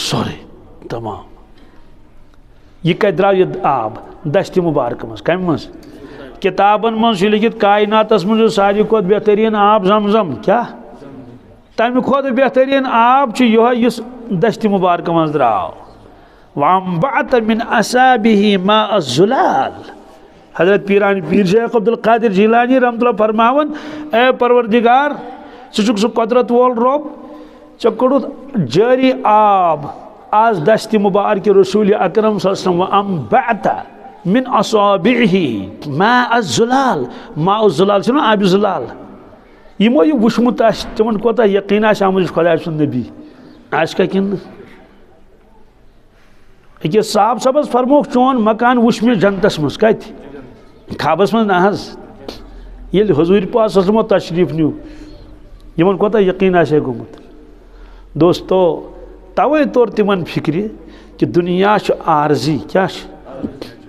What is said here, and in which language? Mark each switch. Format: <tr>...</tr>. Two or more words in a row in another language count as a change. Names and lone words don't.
<ks>سورُے تمام یہ کتہِ درٛاو یہِ آب دشتہِ مبارکہ منٛز کمہِ منٛز کتابن منٛز چھُ لیکھِتھ کائناتس منٛز چھُ ساروی کھۄتہٕ بہتریٖن آب زمزم کیٛاہ تمہِ کھۄتہٕ بہتریٖن آب چھُ یِہوے یُس دشتہِ مبارکہ منٛز درٛاو</ks> <ar>وانبعت من اصابه ماء الزلال</ar> <ks>حضرت پیران پیر شیخ عبد القادر جیلانی</ks> <ar>رحمۃ اللہ</ar> <ks>فرماون اے پروردگار ژٕ چھُکھ سُہ قدرت وول رۄب ژےٚ کوٚڑُتھ جٲری آب آز دشتہِ مبارکہِ رسول اکرم</ks> <ar>صلی اللہ علیہ وسلم وانبعت من اصابعه ماء الزلال ماء الزلال</ar> <ks>چھُنہ آبِ زلال یمو یہ وٕچھمُت آسہِ تِمن کوتاہ یقیٖن آسہِ آمُت یُس خۄداے سُنٛد نبی آسہِ کیٛاہ کِنہٕ أکِس صاحب صٲبس فرموکھ چون مکان وٕچھ مےٚ جنتس منٛز کتہِ خوابس منٛز نہ حظ ییٚلہِ حضوٗرِ پاک</ks> <ar>صلی اللہ علیہ وسلم</ar> <ks>تشریٖف نیوٗ یِمن کوتاہ یقیٖن آسہِ ہے گوٚمُت دوستو توے توٚر تِمن فِکرِ کہِ دُنیا چھُ عارضی کیٛاہ چھُ</ks>